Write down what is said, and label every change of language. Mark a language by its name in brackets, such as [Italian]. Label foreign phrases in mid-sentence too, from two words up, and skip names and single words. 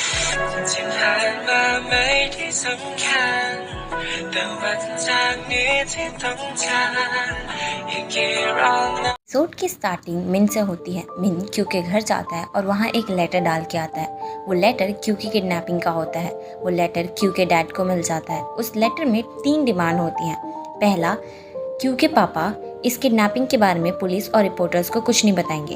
[Thai] ที่ผ่านมาไม่ได้สำคัญแต่วันจากนี้ที่ต้องการอีกกี่รอบนะ [Hindi] एपिसोड की स्टार्टिंग मिन से होती है। मिन क्यू के घर जाता है और वहाँ एक लेटर डाल के आता है। वो लेटर क्यू की किडनैपिंग का होता है। वो लेटर क्यू के डैड को मिल जाता है। उस लेटर में 3 डिमांड होती हैं। पहला, क्यू के पापा इस किडनैपिंग के बारे में पुलिस और रिपोर्टर्स को कुछ नहीं बताएंगे।